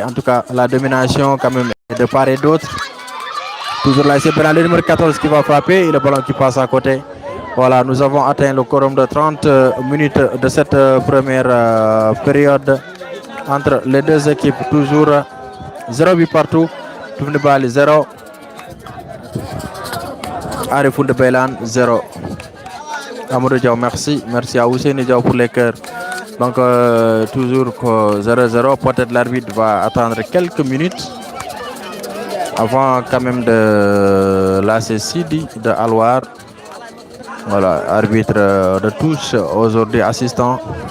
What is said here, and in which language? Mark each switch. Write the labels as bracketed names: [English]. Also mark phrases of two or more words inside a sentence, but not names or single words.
[French] En tout cas, la domination quand même de part et d'autre. Toujours là, c'est le numéro 14 qui va frapper et le ballon qui passe à côté. Voilà, nous avons atteint le quorum de 30 minutes de cette première période entre les deux équipes. Toujours 0 but partout. Toufnibali 0. Arifou de Beylan 0. Amadou Diaw, merci. Merci à Ousseini Diaw pour les cœurs. Donc, toujours 0-0. Peut-être l'arbitre va attendre quelques minutes avant quand même de lasser Sidi de Alouar. Voilà, arbitre de touche aujourd'hui assistant.